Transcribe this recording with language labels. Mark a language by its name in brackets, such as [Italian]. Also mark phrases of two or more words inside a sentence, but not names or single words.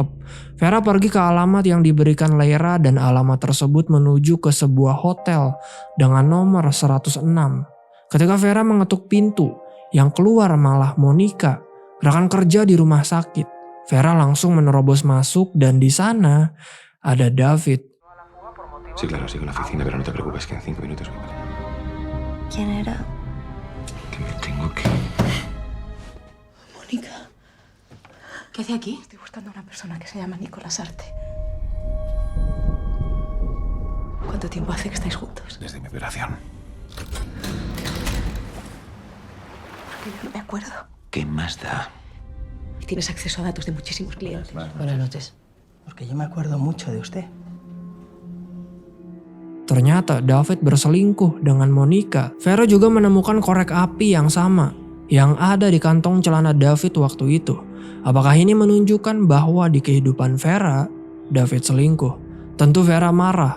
[Indonesian] Vera pergi ke alamat yang diberikan Leira dan alamat tersebut menuju ke sebuah hotel dengan nomor 106. Ketika Vera mengetuk pintu, yang keluar malah Monica, rekan kerja di rumah sakit. Vera langsung menerobos masuk dan di sana ada David. [Spanish] Sí, claro, sigo en la oficina, pero no te preocupes que en 5 minutos voy para allá. ¿Quién era? Que me tengo que... Mónica. ¿Qué hace aquí? Estoy buscando a una persona que se llama Nicolás Arte. ¿Cuánto tiempo hace que estáis juntos? Desde mi operación. Porque yo no me acuerdo. ¿Qué más da? Tienes acceso a datos de muchísimos clientes. Buenas noches. Porque yo me acuerdo mucho de usted. [Indonesian] Ternyata David berselingkuh dengan Monica. Vera juga menemukan korek api yang sama yang ada di kantong celana David waktu itu. Apakah ini menunjukkan bahwa di kehidupan Vera, David selingkuh? Tentu Vera marah.